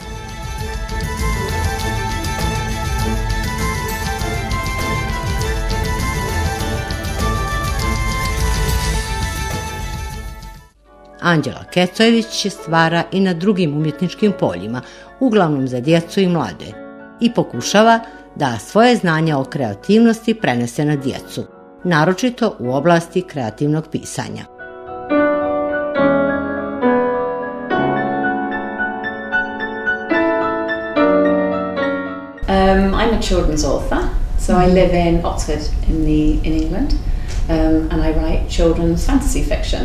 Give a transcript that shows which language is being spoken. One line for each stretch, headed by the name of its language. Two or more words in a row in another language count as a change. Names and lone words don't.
Serbian: Anđela Kecojević stvara i na drugim umjetničkim poljima, uglavnom za djecu i mlade, i pokušava da svoje znanja o kreativnosti prenese na djecu, naročito u oblasti kreativnog pisanja.
English: I'm a children's author, so I live in Oxford in England, and I write children's fantasy fiction.